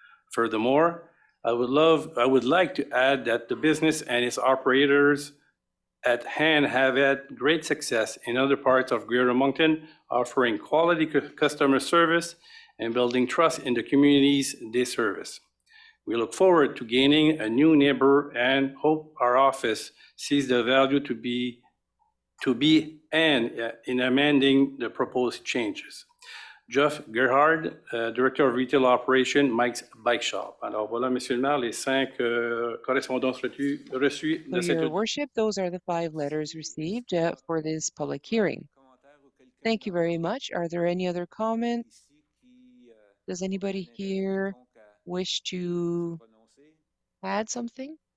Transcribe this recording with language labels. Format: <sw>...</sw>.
<en>Furthermore, I would like to add that the business and its operators at hand have had great success in other parts of Greater Moncton, offering quality customer service and building trust in the communities they service. We look forward to gaining a new neighbor and hope our office sees the value to be in amending the proposed changes. Jeff Gerhard, Director of Retail Operation, Mike's Bike Shop.</en> <fr>Alors voilà, Monsieur le maire, les 5 correspondances reçues de cette...</fr> <en>Your Worship, those are the 5 letters received for this public hearing. Thank you very much. Are there any other comments? Does anybody here wish to add something?</en>